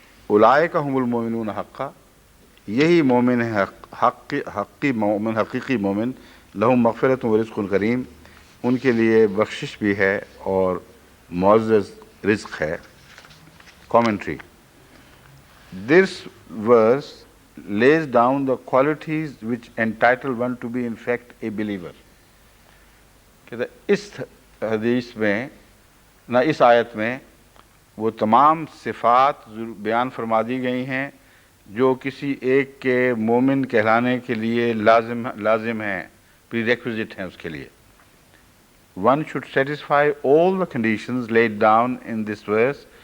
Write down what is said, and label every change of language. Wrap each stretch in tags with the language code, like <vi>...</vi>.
<ar>اولئک هم المؤمنون حقا،</ar> <ur>یہی مومن ہے حقیقی مومن،</ur> <ar>لہم مغفرۃ ورزق کریم،</ar> <ur>ان کے لیے بخشش بھی ہے اور معزز رزق ہے۔ Commentary.</ur> <en>This verse lays down the qualities which entitle one to be in fact a believer.</en> <ur>کہ اس حدیث میں نہ اس آیت میں وہ تمام صفات بیان فرما دی گئی ہیں جو کسی ایک کے مومن کہلانے کے لیے لازم ہیں، پری ریکوزٹ ہیں اس کے لیے۔</ur> <en>One should satisfy all the conditions laid down in this verse.</en>